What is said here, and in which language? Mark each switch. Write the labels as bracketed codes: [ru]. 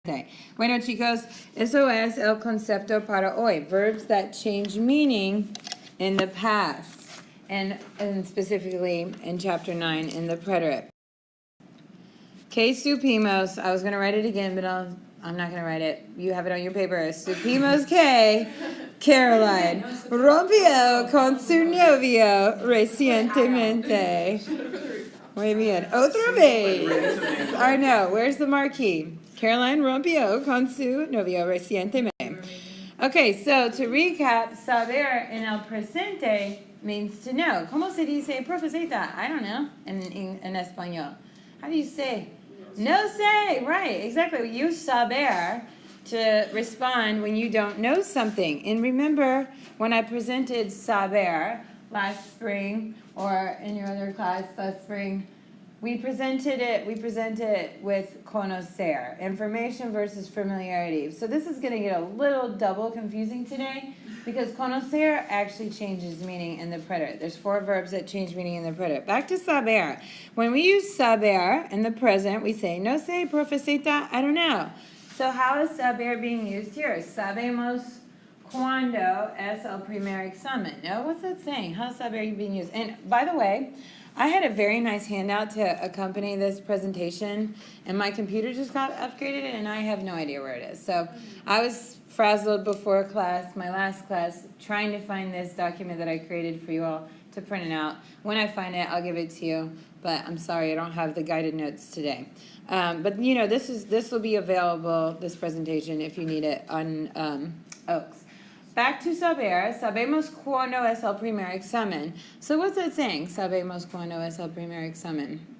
[es] Bueno, chicos, eso es el concepto para hoy. [en] Verbs that change meaning in the past. And specifically in chapter 9 in the preterite. Que supimos, I was going to write it again, but I'm not going to write it. You have it on your paper. [es] Supimos que Caroline rompió con su novio recientemente. [en] Muy bien. Otra vez. I know. Where's the marquee? [es] Caroline rompió con su novio recientemente. [en] Okay, so to recap, saber en el presente means to know. ¿Cómo se dice profesita? I don't know in español. How do you say? No sé. Right, exactly. We use saber to respond when you don't know something. And remember when I presented saber last spring or in your other class last spring, we presented it with conocer, information versus familiarity. So this is going to get a little double confusing today because conocer actually changes meaning in the preterite. There's 4 verbs that change meaning in the preterite. Back to saber. When we use saber in the present, we say, no sé, profesita, I don't know. So how is saber being used here? [es] Sabemos cuando es el primer examen. [en] No, what's that saying? How is saber being used? And by the way, I had a very nice handout to accompany this presentation, and my computer just got upgraded, and I have no idea where it is. So I was frazzled before class, my last class, trying to find this document that I created for you all to print it out. When I find it, I'll give it to you, but I'm sorry I don't have the guided notes today. But, you know, this will be available, this presentation, if you need it on Oaks. Back to saber, sabemos cuando es el primer examen. So what's that saying? [es] Sabemos cuando es el primer examen.